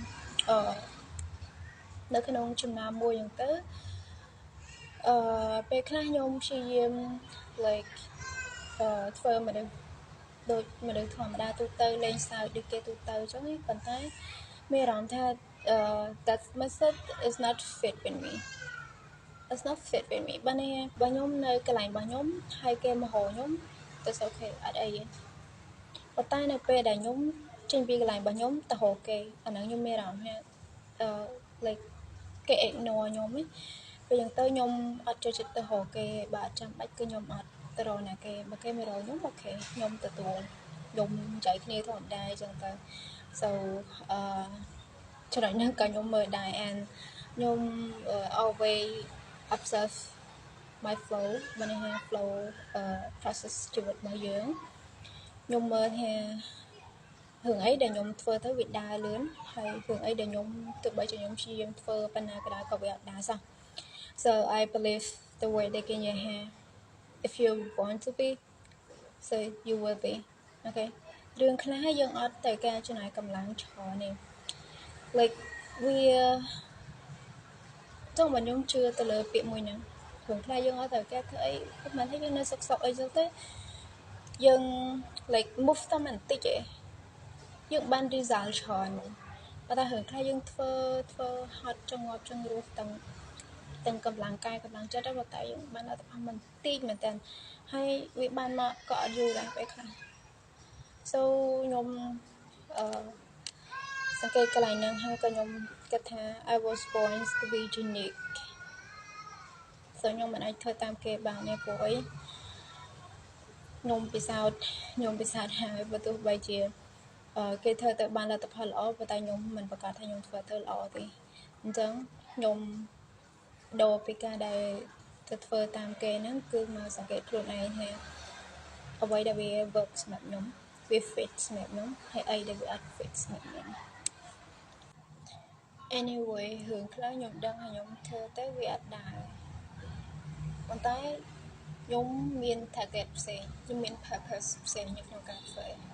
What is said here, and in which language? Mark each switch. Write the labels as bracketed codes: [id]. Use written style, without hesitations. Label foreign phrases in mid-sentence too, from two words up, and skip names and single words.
[km] នៅក្នុងចំណាំមួយហ្នឹងទៅពេលខ្លះខ្ញុំព្យាយាម like ធ្វើមនុស្សដូចមនុស្សធម្មតាទូទៅលេងសើចដូចគេទូទៅអញ្ចឹងប៉ុន្តែមានអារម្មណ៍ថា [en] that method is not fit with me it's not fit with me [km] បើខ្ញុំនៅ កន្លែងរបស់ខ្ញុំហើយគេមកហៅខ្ញុំទៅអូខេអត់អីទេប៉ុន្តែនៅពេលដែលខ្ញុំចេញពីកន្លែងរបស់ខ្ញុំទៅហៅគេអាហ្នឹងខ្ញុំមានអារម្មណ៍ថាlike គេ ignore ខ្ញុំពេលយ៉ាង ទៅខ្ញុំអត់ចូលចិត្តទៅហៅគេបើអត់ចាំបាច់គឺខ្ញុំអត់ទៅរកណាគេបើគេមករកខ្ញុំអូខេខ្ញុំទទួលខ្ញុំនិ យាយគ្នាធម្មតាអញ្ចឹងទៅ so ចំណុចហ្នឹងក៏ខ្ញុំមើលដែរ and ខ្ញុំ [en] always observe my flow [km] មិនថា [en] flow process [km] ជីវិតរបស់យើងខ្ញុំមើលថារឿងអីដែលខ្ញុំធ្វើទៅវាដើរលឿនហើយរឿងអីដែលខ្ញុំទោះបីជាខ្ញុំព្យាយាមធ្វើប៉ុណ្ណាក៏ដោយក៏វាអត់ដើរសោះ [en] so I believe the way they can you have if you want to be so you will be okay [km] រឿងខ្លះយើងអត់ត្រូវការចំណាយកម្លាំងច្រើនទេ like វា ចង់ខ្ញុំជឿទៅលើពាក្យមួយហ្នឹងរឿងខ្លះយើងអត់ត្រូវការធ្វើអីមិនថាយើងនៅសុកអីចឹងទៅយើង [en] like move [km] តាមបន្តិចឯងយើងបាន result ច្រើនប៉ុន្តែរឿងខ្លះយើងធ្វើហត់ចង្អប់ចង្រោះទាំងកម្លាំងកាយកម្លាំងចិត្តតែយើងបានលទ្ធផលមិនតិចមែនតើហើយវាបានមកក៏អត់យូរដែរពេលខ្លះ so ខ្ញុំ សង្កេតកន្លែងហ្នឹងហើយក៏ខ្ញុំគិតថា [en] I was born to be unique so [km] ខ្ញុំមិនអាចធ្វើតាមគេបានទេព្រោះអីខ្ញុំ ពិសោធន៍ហើយបើទោះបីជាគេធ្វើទៅបានលទ្ធផលល្អប៉ុន្តែខ្ញុំមិនប្រកា សថាខ្ញុំធ្វើទៅល្អទេអញ្ចឹងខ្ញុំដូរពីការដែលទៅធ្វើតាមគេហ្នឹងគឺមកសង្កេតខ្លួនឯងថាអ្វីដែលវា work សម្រាប់ខ្ញុំវា fit សម្រាប់ខ្ញុំហើយអីដែលវាអត់ fit សម្រាប់ខ្ញុំ anyway រឿងខ្លះខ្ញុំដឹងហើយខ្ញុំធ្វើទៅវាអត់ដែរប៉ុន្តែខ្ញុំមាន target ផ្សេងខ្ញុំមាន purpose ផ្សេងនៅក្នុងការធ្វើ